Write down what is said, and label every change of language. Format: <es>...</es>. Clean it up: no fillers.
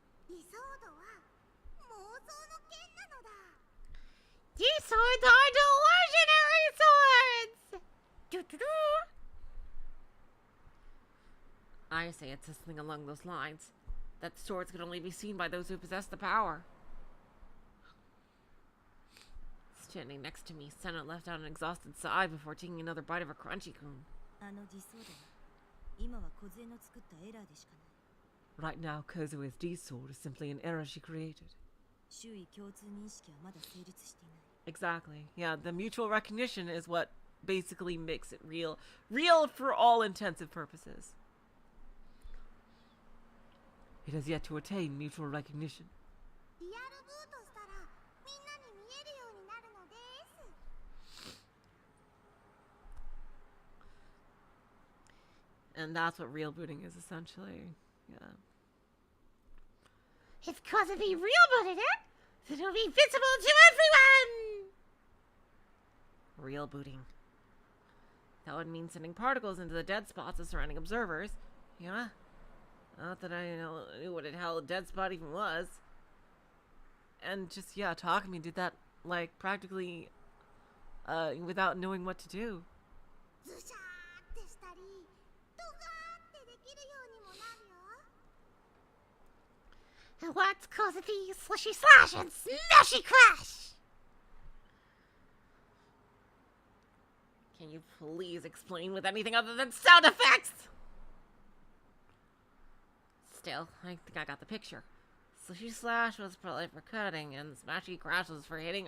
<ja>理想度は妄想の剣なのだ。</ja> <en>These swords are delusionary swords! Doo-doo-doo. I say it's something along those lines. That swords could only be seen by those who possess the power. Standing next to me, Senna left out an exhausted sigh before taking another bite of her crunchy cone.</en> <ja>あの理想度は今は梢の作ったエラーでしかない。</ja> <en>Right now, Kozue's D-sword is simply an error she created.</en> <ja>周囲共通認識はまだ成立していない。</ja> <en>Exactly. Yeah, the mutual recognition is what basically makes it real. Real for all intensive purposes. It has yet to attain mutual recognition.</en> <ja>リアルブートしたらみんなに見えるようになるのです。</ja> <en>And that's what real booting is, essentially. Yeah. If Kozubi real booted it, then it'll be visible to everyone! Real booting. That would mean sending particles into the dead spots of surrounding observers. Yeah. Not that I knew what the hell a dead spot even was. And just, yeah, Takumi did that, like, practically, without knowing what to do.</en> <ja>ズシャーってしたりドガーってできるようにもなるよ。</ja> <en>And what's Kozubi's slushy slash and smashy crash? Can you please explain with anything other than sound effects? Still, I think I got the picture. Slushy slash was probably for cutting, and smashy crash was for hitting.</en>